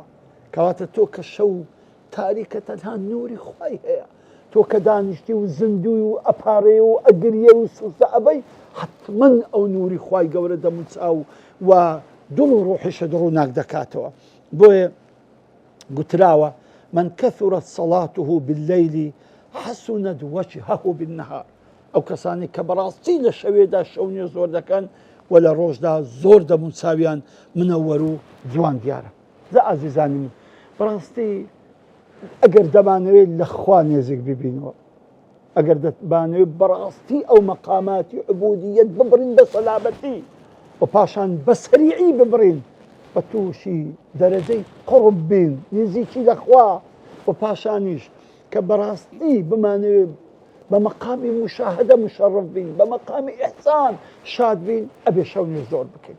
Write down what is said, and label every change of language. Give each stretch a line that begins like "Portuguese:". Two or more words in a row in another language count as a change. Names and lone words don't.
Central Kurdish: کەواتە تۆ کە شەو تاریکە تەنها نووری خوای هەیە، تۆ کە دانیشتی و زیندوی و ئەپارێ و ئەگریە و سوزە ئەبەی، حتمەن ئەو نووری خوای گەورە دەموچاو و دڵ و ڕوحیشت ڕووناک دەکاتەوە. بۆیە گوتراوە
Arabic: من كثرت صلاته بالليل حسنت وجهه بالنهار.
Central Kurdish: ئەو کەسانی کە بەڕاستی لە شەوێدا شەو نوێژ زۆر دەکەن و لە ڕۆژدا زۆر دەموچاویان منەوەر و جوان دیارە. عەزیزانی من، بەڕاستی ئەگەر دەمانەوێت لە خوا نێزێک ببینەوە، ئەگەر دەتبانەوێت بەڕاستی ئەو مەقاماتی عبودیەت ببڕین بە سەلابەتی و پاشان بە سەریعی ببڕین، بە تووشی دەرەجەی قڕب بین، نزیکی لە خوا، و پاشانیش کە بەڕاستی بمانەوێت بە مەقامی مشاهدە مشەڕف بین، بە مەقامی ئیحسان شاد بین، ئەبێ شەو نوێژ زۆر بکەین.